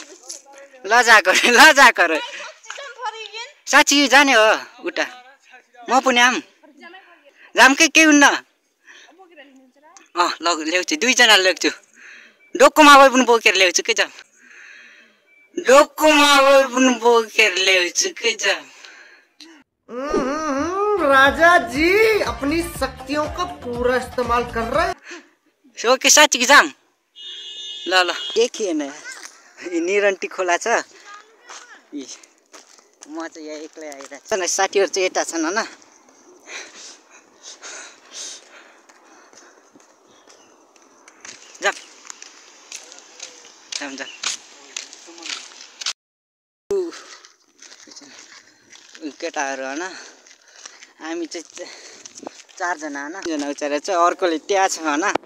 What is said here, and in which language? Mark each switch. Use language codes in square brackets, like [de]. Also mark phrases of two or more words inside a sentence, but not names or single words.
[ne] लजाको रे साँच्ची जाने हो उता म पनि आम जामकै केही हुन्न ल्याउँछु दुईजना ल्याउँछु डोकोमा गए पनि बोकेर ल्याउँछु के जाम डोकोमा गए पनि बोकेर ल्याउँछु के जाम [hi] राजा जी अपनी शक्तियों का पूरा इस्तेमाल कर रहे हैं [ne] सो के साँच्ची कि जाम ल देखिएन निरन्टी खोला छ म चाहिँ यहाँ एक्लै आइरहेको छ साथीहरू चाहिँ यता छन् होइन केटाहरू होइन हामी चाहिँ चारजना होइन जना उचारेर चाहिँ अर्कोले त्यहाँ छ होइन